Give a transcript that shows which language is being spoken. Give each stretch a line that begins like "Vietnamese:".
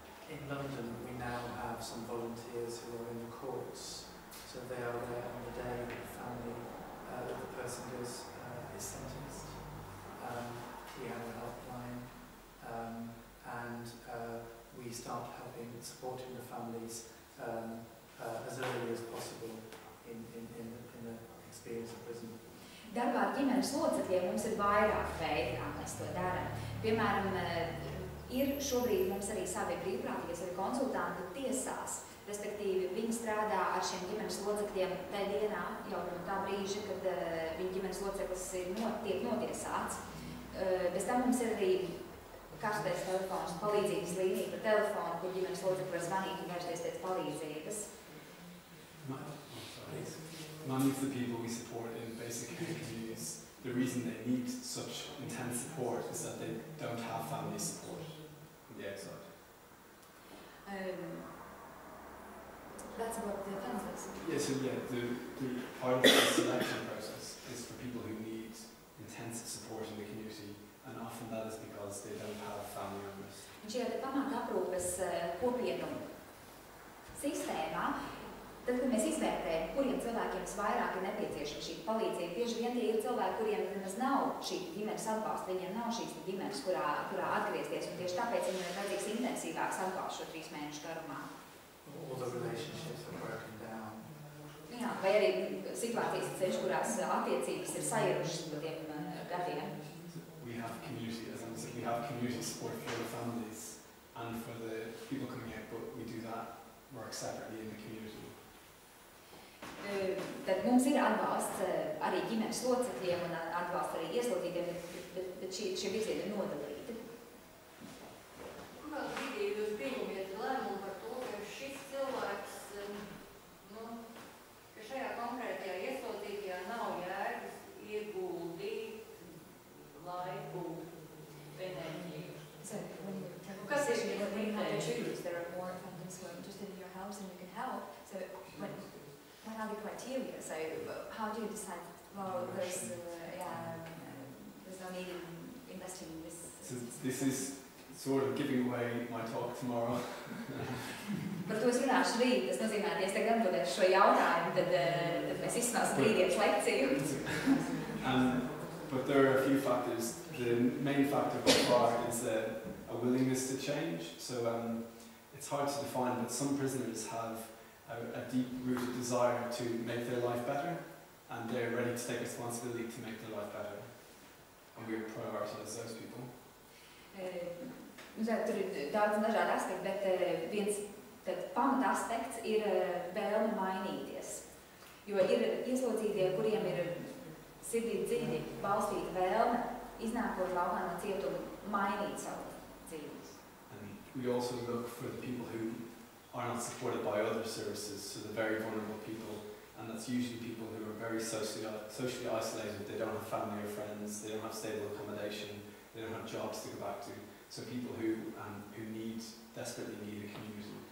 English: In London, we now have some volunteers who are in the courts, so they are there on the day that the family, the person is sentenced. We have a helpline, and we start supporting the families as early as possible in the experience of prison.
Latvian: Darbā ar ģimenes locekļiem mums ir vairāk veidi, kā mēs to darām. Piemēram, ir šobrīd mums arī savi brīvprātīgie, savi konsultanti tiesās, respektīvi viņi strādā ar šiem ģimenes locekļiem tajā dienā, jau no tā brīža, kad viņa ģimenes loceklis tiek notiesāts. Bez tam mums ir arī karstais telefons, palīdzības līnija par telefonu, kur ģimenes locekļi var zvanīt un vērsties pēc palīdzības.
English: Many of the people we support in basic care communities, the reason they need such intense support is that they don't have family support on the outside. That's about the offenders. Yeah, so the part of the selection process is for people who need intensive support in the community, and often that is because they don't have family members.
Latvian: Un šajā pamata aprūpes kopienu sistēmā, tad, kad mēs izvērtējam, kuriem cilvēkiem vairāk ir nepieciešama šī palīdzība, bieži vien tie ir cilvēki, kuriem nemaz nav šī ģimenes atbalsta, viņiem nav šīs ģimenes, kurā atgriezties, un tieši tāpēc viņiem ir vajadzīgs intensīvāks atbalsts šo 3 mēnešu garumā.
English: All the relationships are broken down.
Latvian: Jā, vai arī situācijas ceļš, kurās attiecības ir sajurušas pa tiem gadiem.
English: We have community, as I said, we have community support for the families and for the people coming out, but we do that work separately in the community.
Latvian: Tad mums ir atbalsts arī ģimenes locekļiem un atbalsts arī ieslodzītiem, bet šie virzieni ir nodalīti. Kādā brīdī jūs pieņemiet lēmumu par to, ka šis cilvēks, ka šajā konkrētajā ieslodzītajā nav jēgas ieguldīt laiku, enerģiju? Kas ir šī kriterijs?
English: There are more offenders who are interested in your house and you can help. So what are the criteria? So how do you decide, well, there's no need in investing in this? So this is sort of giving away my talk tomorrow.
Latvian: Par to es runāšu rīt. Tas nozīmē, ja es tagad atbildēšu šo jautājumu, tad mēs izsnāsim rītdienas lekciju.
English: But there are a few factors. The main factor by far is a willingness to change. So it's hard to define, but some prisoners have a deep-rooted desire to make their life better, and they're ready to take responsibility to make their life better. And we prioritise those people.
Latvian: Tur ir daudz dažādi aspekti, bet viens pamata aspekts ir vēlme mainīties. Jo ir ieslodzītie, kuriem ir sirdī dziļi balstīta vēlme, iznākot laukā no cietuma, mainīt savu dzīvi.
English: And we also look for the people who are not supported by other services, so the very vulnerable people, and that's usually people who are very socially isolated. They don't have family or friends, they don't have stable accommodation, they don't have jobs to go back to. So people who desperately need a community.